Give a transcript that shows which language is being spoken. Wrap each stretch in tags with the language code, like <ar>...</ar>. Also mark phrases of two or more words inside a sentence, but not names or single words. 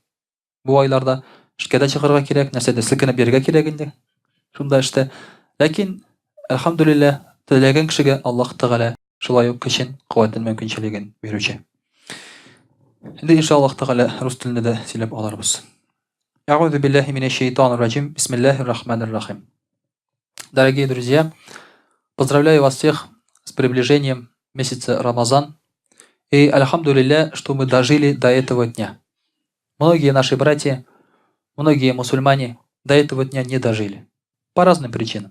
<tt>Бу айларда эшкә дә чыгарга кирәк, нәрсәдә селкенеп йөрергә кирәк инде. Шунда эштә. Ләкин, әлхәмдүлилләһ, теләгән кешегә Аллаһ Тәгалә шулай ук көчен, куәтен, мөмкинчелеген бирүче. Инде иншаллаһ Тәгалә рус телендә дә сөйләп алырбыз.</tt> <ar>أعوذ بالله من الشيطان الرجيم بسم الله الرحمن الرحيم.</ar> <ru>Дорогие друзья, поздравляю вас всех с приближением месяца Рамазан. И альхамдулилля, что мы дожили до этого дня. Многие наши братья, многие мусульмане до этого дня не дожили. По разным причинам.</ru>